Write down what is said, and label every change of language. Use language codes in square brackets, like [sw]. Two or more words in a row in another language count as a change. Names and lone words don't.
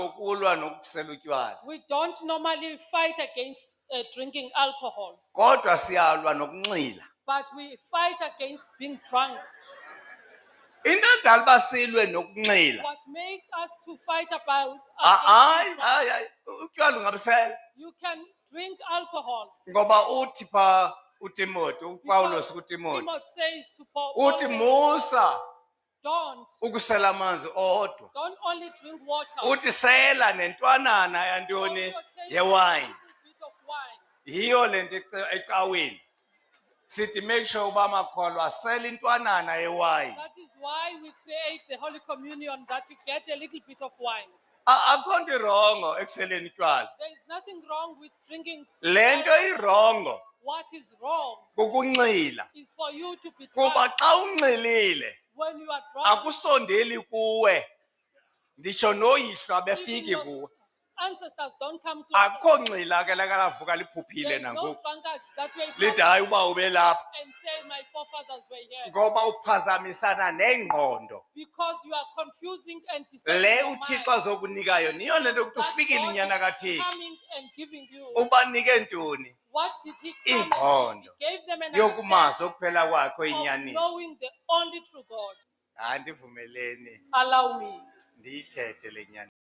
[xh] ukulwa nokusela utywala, [en] We don't normally fight against drinking alcohol, [xh] kodwa siyalwa nokunxila. [en] but we fight against being drunk. [xh] Into edala uba silwe nokunxila, [en] What makes us to fight about [xh] hayi [en] against [xh] hayi hayi, utywala ungabusela. [en] you can drink alcohol. [xh] Ngoba uthi pha uTimothy, uPawulos [en] Because [xh] kuTimothy, [en] Timothy says to Paul, [xh] uthi musa [en] don't [xh] ukusela amanzi odwa, [en] only drink water. [xh] uthi sela nentwanana [en] Also [xh] yantoni [en] take a [xh] yewayini. [en] little bit of wine. [xh] Yiyo lento ecaweni sithi [en] make sure [xh] uba amakholwa asela intwanana yewayini. [en] That is why we create the Holy Communion, that you get a little bit of wine. [xh] Akho nto irongo ekuseleni utywala. [en] There is nothing wrong with drinking. [xh] Le nto irongo [en] What is wrong [xh] kukunxila, [en] is for you to be [xh] kuba [en] drunk. [xh] xa unxilile [en] When you are drunk, [xh] akusondeli kuwe, nditsho noyihlo [en] even [xh] abefiki [en] your [xh] kuwe. [en] ancestors don't come closer. [xh] Akho nxila ke lakalavuka liphuphile [en] There is no [xh] nangoku [en] drunkard that way [xh] lithi hayi uba ube lapha, [en] and say my forefathers were here. [xh] ngoba uphazamisana nengqondo. [en] Because you are confusing and disturbing [xh] Le [en] your mind. [xh] uThixo azokunika yona niyo le nto ukuthi [en] That [xh] ufikile [en] God [xh] inyana [en] is [xh] kaThixo. [en] coming and giving you. [xh] Ubanike ntoni? [en] What did he come and [xh] Ingqondo [en] give? He gave them an [xh] yokumazi [en] understanding [xh] okuphela kwakho [en] of [xh] inyaniso. [en] knowing the only true God. [xh] Hayi ndivumeleni [en] Allow me. [xh] ndiyithethe le nyaniso.